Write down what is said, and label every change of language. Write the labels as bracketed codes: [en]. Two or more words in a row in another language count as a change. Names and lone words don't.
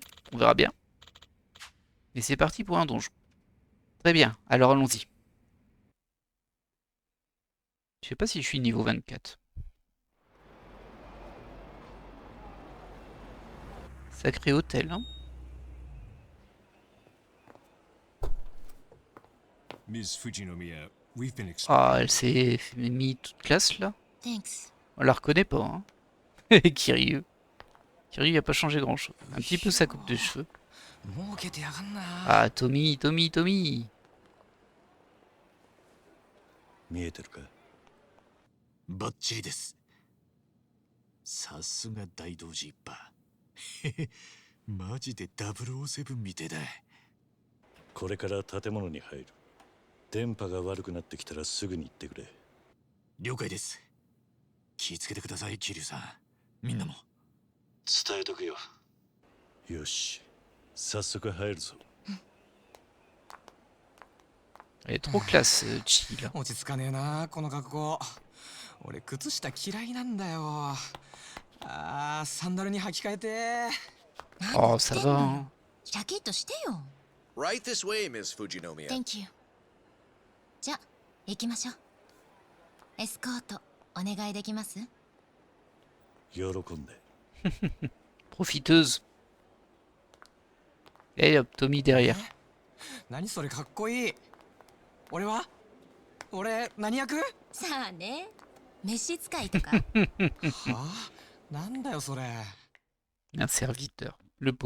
[fr] On verra bien. Mais c'est parti pour un donjon. Très bien, alors allons-y. Je sais pas si je suis niveau 24. Sacré hôtel, hein. [en] Ms. Fujinomiya, We've been [fr] Ah, elle s'est mis toute classe là. [en] Thanks. [fr] On la reconnaît pas, hein. Kiryu. Kiryu a pas changé grand chose. Un petit peu sa coupe de cheveux. [ja] 儲けてやがんな。 Ah, Tommy, Tommy, Tommy. 見えてるか？バッチリです。さすが大道寺一派。へへ、マジで007みてえだ。これから建物に入る。電波が悪くなってきたらすぐに行ってくれ。了解です。気をつけてください、桐生さん。みんなも。伝えとくよ。よし、早速入るぞ。 [fr] Elle est trop classe, Chi, là. [ja] 落ち着かねえなこの格好。俺靴下嫌いなんだよ。あー、サンダルに履き替えて。 [fr] Oh, ça va, hein. [ja] シャキッとしてよ。 [en] Right this way, Miss Fujinomiya. Thank you. [ja] じゃ、行きましょう。エスコート、お願いできます？喜んで。 [fr] Profiteuse. Et hop, Tommy derrière. [ja] 何それかっこいい。俺は俺何役？さあね。召使いとか。はあ、なんだよそれ。 [fr] Un serviteur, le pauvre.